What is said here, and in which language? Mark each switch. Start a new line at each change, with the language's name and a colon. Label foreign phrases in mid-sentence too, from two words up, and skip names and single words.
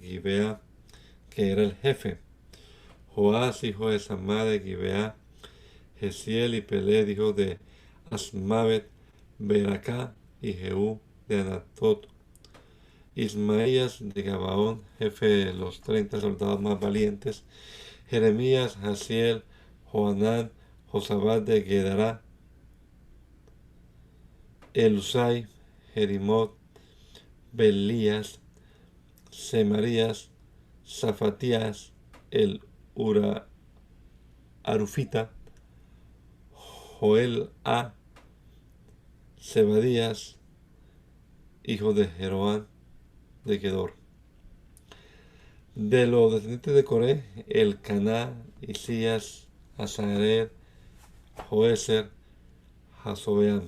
Spanish: Gibea, que era el jefe, Joás, hijo de Samá de Gibea, Jesiel y Peled, hijo de Asmavet, Beracá y Jehú de Anatot, Ismaías de Gabaón, jefe de los 30 soldados más valientes, Jeremías, Jasiel, Joanán, Josabad de Gedará, Elusai, Jerimot, Belías, Semarías, Zafatías, el Arufita, Joel A, Zebadías, hijo de Jeroán de Gedor. De los descendientes de Coré, el Caná, Isías, Azared, Joeser, Jasobeán.